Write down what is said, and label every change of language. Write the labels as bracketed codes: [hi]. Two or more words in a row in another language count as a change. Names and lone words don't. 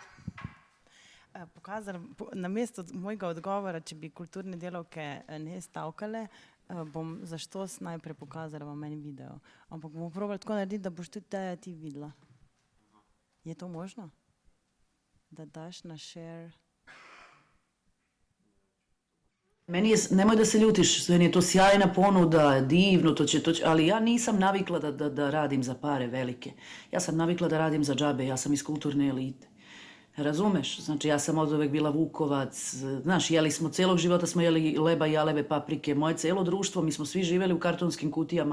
[sl] Namesto mojega odgovora, če bi kulturne delavke ne stavkale, bom za štos najprej pokazala vam en video. Ampak bomo probali tako narediti, da boš tudi Teja ti videla. Je to možno? Da daš na share? [sr] Meni je, nemoj da se ljutiš, meni je to sjajna ponuda, divno, ali ja nisam navikla da radim za pare velike. Ja sam navikla da radim za džabe, ja sam iz kulturne elite. Razumeš? Znači ja sam od uvek bila Vukovac, znaš, celog života smo jeli leba i jaleve paprike, moje celo društvo, mi smo svi živjeli u kartonskim kutijama.